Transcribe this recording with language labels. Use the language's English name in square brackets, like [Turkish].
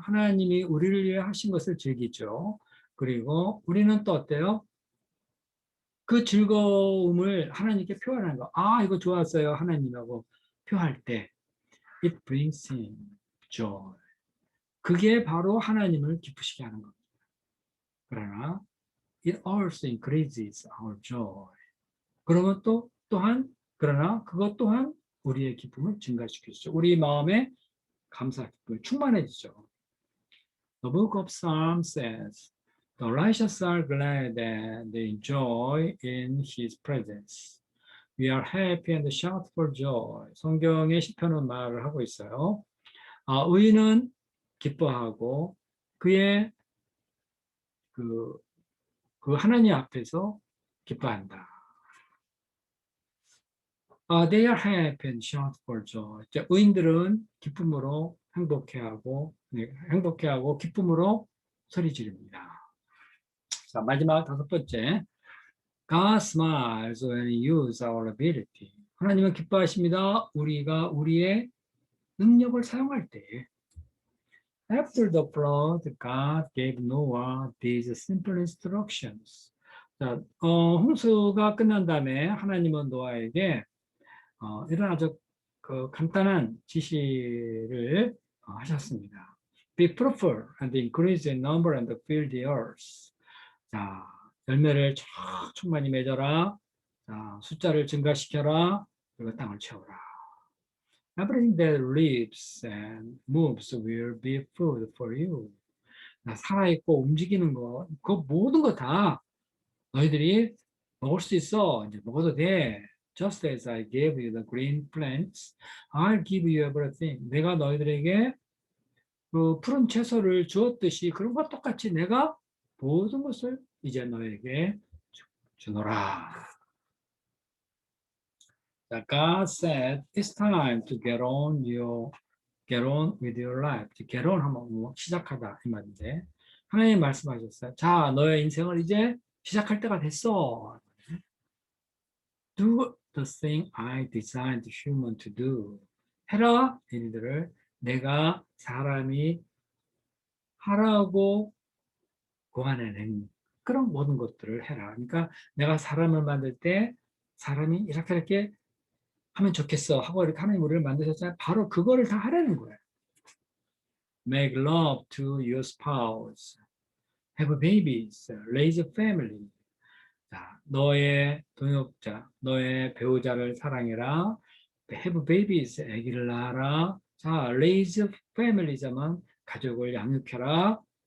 [Korean] 하나님이 우리를 위해 하신 것을 즐기죠. 그리고 우리는 또 어때요? 그 즐거움을 하나님께 표현하는 거. 이거 좋았어요. 하나님하고 표할 때. [English] It brings Him joy. [Korean] 그게 바로 하나님을 기쁘시게 하는 겁니다. [English] 그러나 it also increases our joy. [Korean] 그러면 그러나 그것 또한 우리의 기쁨을 증가시키죠. 우리 마음에 감사 기쁨이 충만해지죠. [English] The book of Psalms says, the righteous are glad and they enjoy in his presence. We are happy and shout for joy. [Korean] 성경의 시편은 말을 하고 있어요. 의인은 기뻐하고 그의 그 하나님 앞에서 기뻐한다. [English] They are happy and shout for joy. [Korean] 의인들은 기쁨으로 행복해하고 기쁨으로 소리 지릅니다. 자, 마지막 5번째. [English] God smiles when we use our ability. [Korean] 하나님은 기뻐하십니다. 우리가 우리의 능력을 사용할 때. [English] After the flood, God gave Noah these simple instructions. [Korean] 자, 홍수가 끝난 다음에 하나님은 노아에게 이런 아주 간단한 지시를 하셨습니다. [English] Be fruitful and increase in number and fill the earth. [Korean] 자, 열매를 충만히 맺어라. 자, 숫자를 증가시켜라. 그리고 땅을 채워라. [English] Everything that lives and moves will be food for you. [Korean] 살아있고 움직이는 거, 그 모든 거 다 너희들이 먹을 수 있어. 이제 먹어도 돼. [English] Just as I gave you the green plants, I'll give you everything. [Korean] 내가 너희들에게 그 푸른 채소를 주었듯이 그런 것 똑같이 내가 모든 것을 이제 너에게 주노라. [English] God said, it's time to get on with your life. [Korean] get on 하면 뭐 시작하다 이 말인데 하나님 말씀하셨어요. 자, 너의 인생을 이제 시작할 때가 됐어. [English] Do the thing I designed human to do. [Korean] 해라 일들을 내가 사람이 하라고 고안해낸 그런 모든 것들을 해라. 그러니까 내가 사람을 만들 때 사람이 이렇게 이렇게 하면 좋겠어 하고 이렇게 하나님 우리를 만드셨잖아요. 바로 그거를 다 하라는 거예요. [English] Make love to your spouse. Have babies. Raise a family. [Korean] 자, 너의 동역자, 너의 배우자를 사랑해라. [English] Have babies. [Korean] 아기를 낳아라. 자, [English] raise family [Korean] 자면 가족을 양육해라.